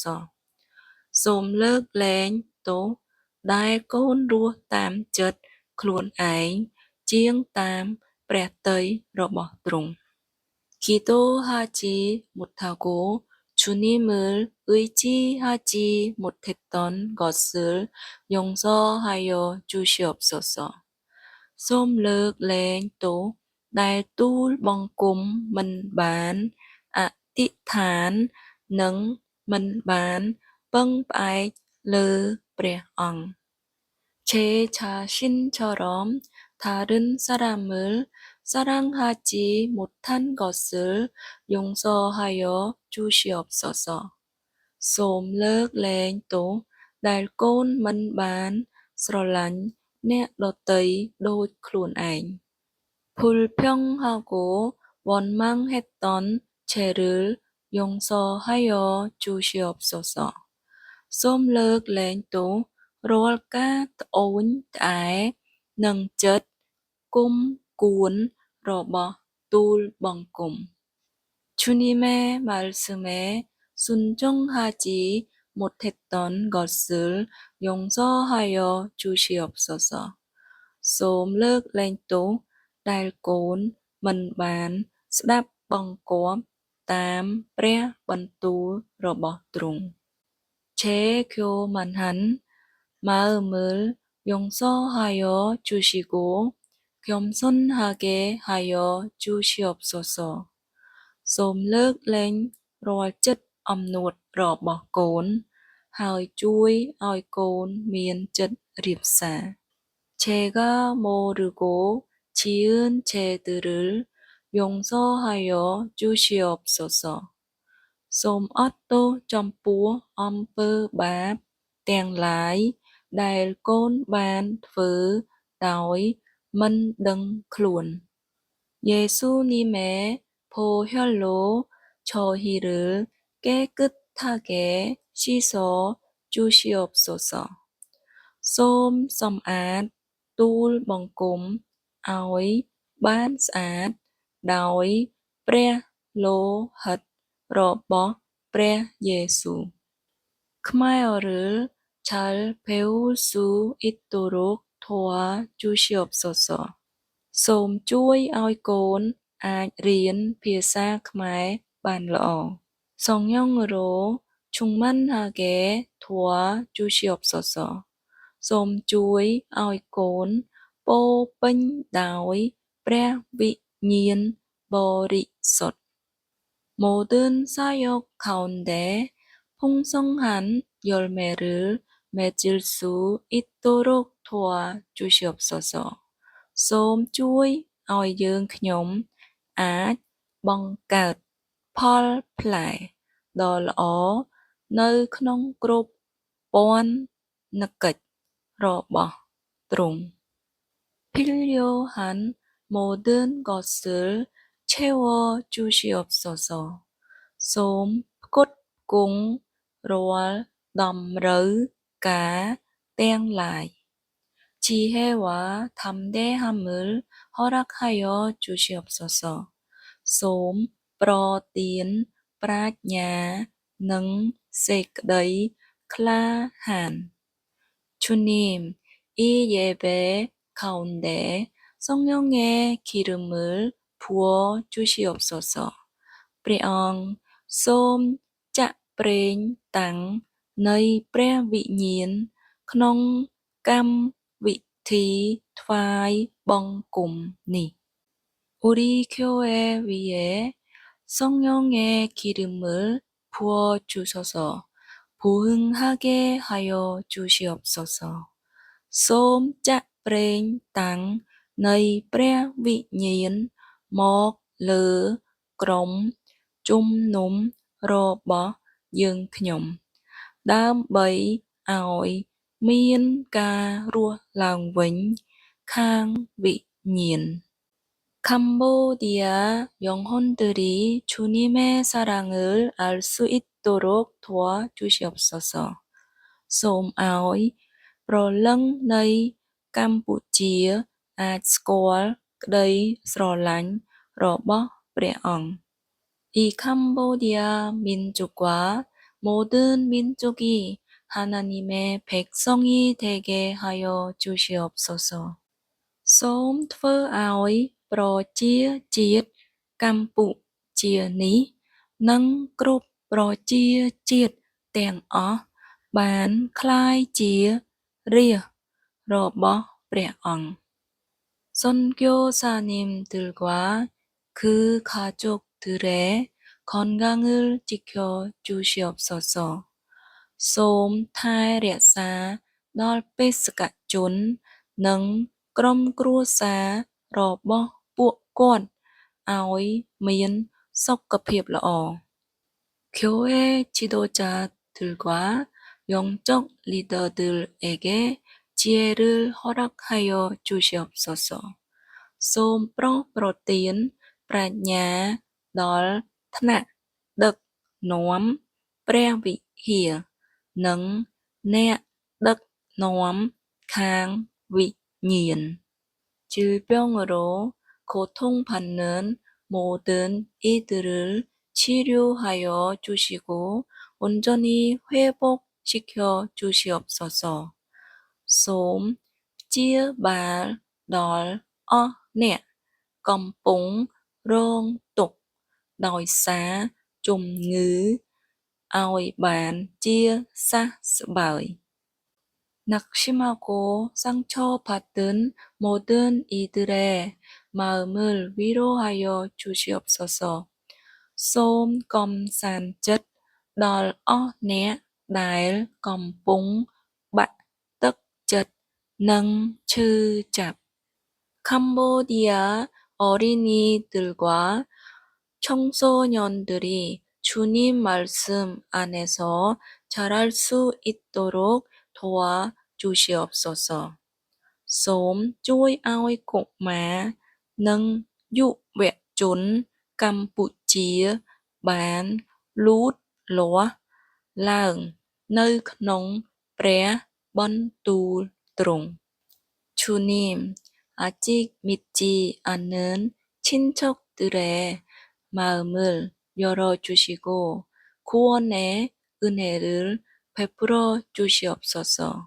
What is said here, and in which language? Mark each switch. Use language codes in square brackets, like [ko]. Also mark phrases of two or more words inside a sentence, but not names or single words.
[km] សូមលើកលែងទោសដែលកូនរស់តាមចិត្តខ្លួនឯងជាងតាមព្រះទ័យរបស់ទ្រង់ [ko] 기도하지 못하고 주님을 의지하지 못했던 것을 용서하여 주시옵소서. [km] សូមលើកលែងទោសដែលទូលបង្គំមិនបានអធិដ្ឋាននិងមិនបានពឹងផ្អែកលើព្រះអង្គ [ko] 제 자신처럼 다른 사람을 사랑하지 못한 것을 용서하여 주시옵소서. [km] សូមលើកលែងទោសដែលកូនមិនបានស្រឡាញ់អ្នកដទៃដូចខ្លួនឯង [ko] 불평하고 원망했던 죄를 용서하여 주시옵소서. [km] សូមលើកលែងទោសរាល់ការត្អូញត្អែនិងចិត្តគុំគួនរបស់ទូលបង្គំ [ko] 주님의 말씀에 순종하지 못했던 것을 용서하여 주시옵소서. [km] សូមលើកលែងទោសដែលកូនមិនបានស្ដាប់បង្គាប់តាមព្រះបន្ទូលរបស់ទ្រង់ [ko] 제 교만한 마음을 용서하여 주시고 겸손하게 하여 주시옵소서. [km] សូមលើកលែងរាល់ចិត្តអំនួតរបស់កូនហើយជួយឲ្យកូនមានចិត្តរាបសារ [ko] 제가 모르고 지은 죄들을 용서하여 주시옵소서. [km] សូមអត់ទោសចំពោះអំពើបាបទាំងឡាយដែលកូនបានធ្វើដោយមិនដឹងខ្លួន [ko] 예수님의 보혈로 저희를 깨끗하게 씻어 주시옵소서. [km] សូមសម្អាតទូលបង្គំឲ្យបានស្អាតដោយព្រះលោហិតរបស់ព្រះយេស៊ូវ [ko] khmer을 잘 배울 수 있도록 도와주시옵소서. [km] សូមជួយឲ្យកូនអាចរៀនភាសាខ្មែរបានល្អ [ko] 성령으로 충만하게 도와주시옵소서. [km] សូមជួយឲ្យកូនពោរពេញដោយព្រះវិញ្ញាណបរិសុទ្ធ [ko] 모든 사역 가운데 풍성한 열매를 맺을 수 있도록 도와주시옵소서. [km] សូមជួយឲ្យយើងខ្ញុំអាចបង្កើតផលផ្លែដ៏ល្អនៅក្នុងគ្រប់ពាន់កិច្ចរបស់ទ្រង់ [ko] 필요한 모든 것을 채워 주시옵소서. [km] សូមផ្គត់ផ្គង់រាល់តម្រូវការទាំងឡាយ [ko] 지혜와 담대함을 허락하여 주시옵소서. [km] សូមប្រទានប្រាជ្ញានិងសេចក្តីក្លាហាន [ko] 주님, 이 예배 가운데 성령의 기름을 부어 주시옵소서. [km] ព្រះអង្គសូមចាក់ប្រេងតាំងនៃព្រះវិញ្ញាណក្នុងកម្មវិធីថ្វាយបង្គំនេះ [ko] 우리 교회 위에 성령의 기름을 부어 주셔서 부흥하게 하여 주시옵소서. [km] សូមចាក់ប្រេងតាំងនៃព្រះវិញ្ញាណមកលើក្រុមជំនុំរបស់យើងខ្ញុំដើម្បីឲ្យមានការរស់ឡើងវិញខាងវិញ្ញាណ [ko] 캄보디아 영혼들이 주님의 사랑을 알 수 있도록 도와주시옵소서. [km] សូមឲ្យព្រលឹងនៃកម្ពុជាអាចស្គាល់ក្តីស្រឡាញ់របស់ព្រះអង្គ [ko] 이 캄보디아 민족과 모든 민족이 하나님의 백성이 되게 하여 주시옵소서. [km] សូមធ្វើឲ្យប្រជាជាតិកម្ពុជានេះនិងគ្រប់ប្រជាជាតិទាំងអស់បានក្លាយជារាស្ត្ររបស់ព្រះអង្គ [ko] 선교사님들과 그 가족들의 건강을 지켜 주시옵소서. [km] សូមថែរក្សាដល់បេសកជននិងក្រុមគ្រួសាររបស់ពួកគាត់ឲ្យមានសុខភាពល្អ [ko] 교회 지도자들과 영적 리더들에게 지혜를 허락하여 주시옵소서. [km] សូមប្រោសប្រទានប្រាជ្ញាដល់ថ្នាក់ដឹកនាំព្រះវិហារនិងអ្នកដឹកនាំខាងវិញ្ញាណ [ko] 질병으로 고통받는 모든 이들을 치료하여 주시고 온전히 회복시켜 주시옵소서. [km] សូមព្យាបាលដល់អស់អ្នកកំពុងរងទុក្ខដោយសារជំងឺឲ្យបានជាសះស្បើយ [ko] 낙심하고 상처받은 모든 이들의 마음을 위로하여 주시옵소서. [km] សូមកំសាន្តចិត្តដល់អស់អ្នកដែលកំពុងបាក់ទឹកចិត្តនិងឈឺចាប់ [ko] 캄보디아 어린이들과 청소년들이 주님 말씀 안에서 자랄 수 있도록 도와주시옵소서. [km] សូមជួយឲ្យកុមារនិងយុវជនកម្ពុជាបានលូតលាស់ឡើងនៅក្នុងព្រះបន្ទូលទ្រង់ [ko] 주님, 아직 믿지 않는 친척들의 마음을 열어주시고 구원의 은혜를 베풀어 주시옵소서.